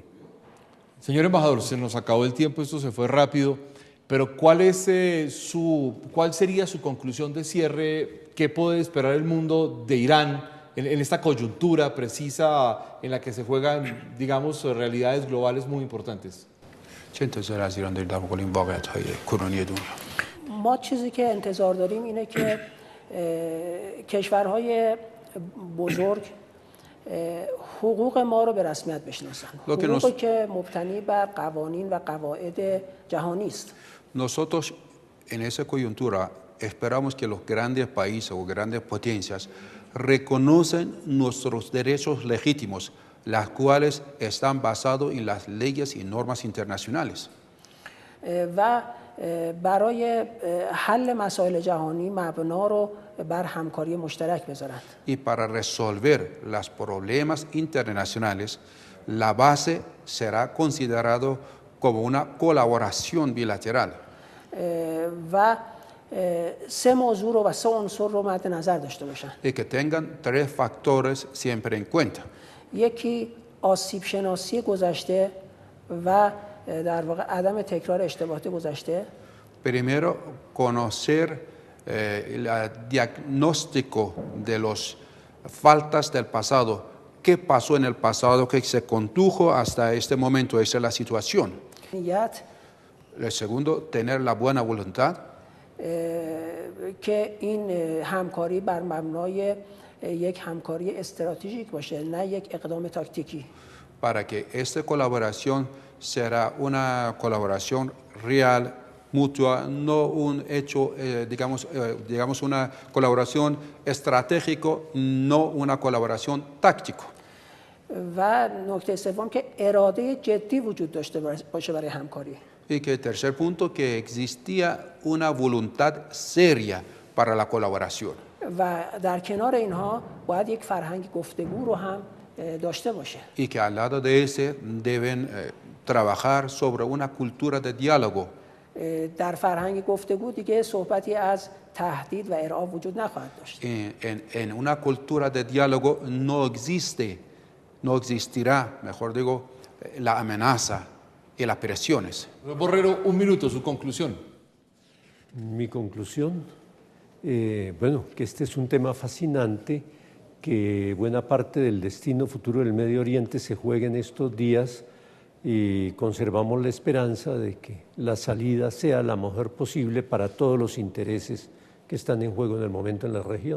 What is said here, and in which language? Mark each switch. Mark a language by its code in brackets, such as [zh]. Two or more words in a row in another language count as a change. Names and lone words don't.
[es] Señor embajador, se nos acabó el tiempo, esto se fue rápido, pero ¿cuál sería su conclusión de cierre? ¿Qué puede esperar el mundo de Irán en esta coyuntura precisa en la que se juegan, digamos, realidades globales muy importantes? [fa] ما چیزی که انتظار داریم اینه که کشورهای بزرگ حقوق ما رو به رسمیت بشناسن. حقوقی که مبتنی بر قوانین و قواعد جهانی است. [es] Nosotros en esa coyuntura esperamos que los grandes países o grandes potencias reconocen nuestros derechos legítimos, las cuales están basados en las leyes y normas internacionales. [fa] و برای حل مسائل جهانی مبنا رو بر همکاری مشترک بذارند. [es] Y para resolver los problemas internacionales, la base será considerado como una colaboración bilateral. [fa] و سه موضوع رو و سه عنصر رو مد نظر داشته باشن. [es] Y que tengan tres factores siempre en cuenta. [fa] یکی آسیب شناسی گذشته و در واقع عدم تکرار اشتباهات گذشته. [es] Primero, conocer el diagnóstico de las faltas del pasado. ¿Qué pasó en el pasado que se condujo hasta este momento? Esa es la situación. El segundo, tener la buena voluntad. [fa] که این همکاری بر مبنای یک همکاری استراتژیک باشه، نه یک اقدام تاکتیکی. [es] Para que esta colaboración será una colaboración real, mutua, no un hecho, digamos una colaboración estratégico, no una colaboración táctico. [fa] و نکته سوم که اراده جدی وجود داشته باشه برای همکاری. [es] Y que el tercer punto, que existía una voluntad seria para la colaboración. [fa] و در کنار اینها باید یک فرهنگ گفتگو رو هم داشته باشه. [es] Y que al lado de ese deben trabajar sobre una cultura de diálogo. [fa] در فرهنگ گفتگو دیگه صحبتی از تهدید و ارعاب وجود نخواهد داشت. [es] En una cultura de diálogo no existirá, mejor digo, la amenaza y las presiones. Borrero, un minuto, su conclusión. Mi conclusión, bueno, que este es un tema fascinante, que buena parte del destino futuro del Medio Oriente se juega en estos días y conservamos la esperanza de que la salida sea la mejor posible para todos los intereses que están en juego en el momento en la región.